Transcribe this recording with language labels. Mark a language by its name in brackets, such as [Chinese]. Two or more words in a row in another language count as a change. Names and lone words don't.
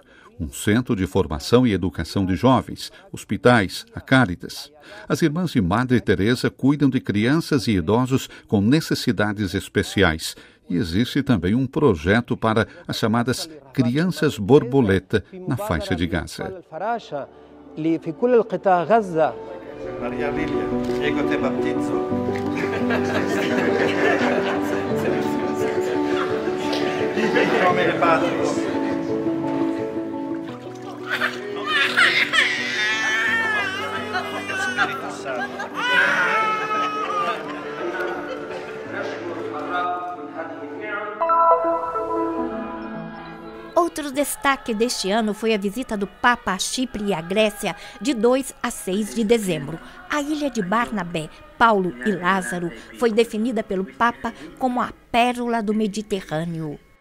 [Portuguese] Um centro de formação e educação de jovens, hospitais, a Cáritas. As Irmãs de Madre Teresa cuidam de crianças e idosos com necessidades especiais. E existe também um projeto para as chamadas crianças borboleta na faixa de Gaza. [Latin] Maria Lilia, ego te baptizo. In nome Patris. Spirito Santo. [Portuguese] Outro destaque deste ano foi a visita do Papa a Chipre e à Grécia de 2 a 6 de dezembro. A ilha de Barnabé, Paulo e Lázaro foi definida pelo Papa como a pérola do Mediterrâneo.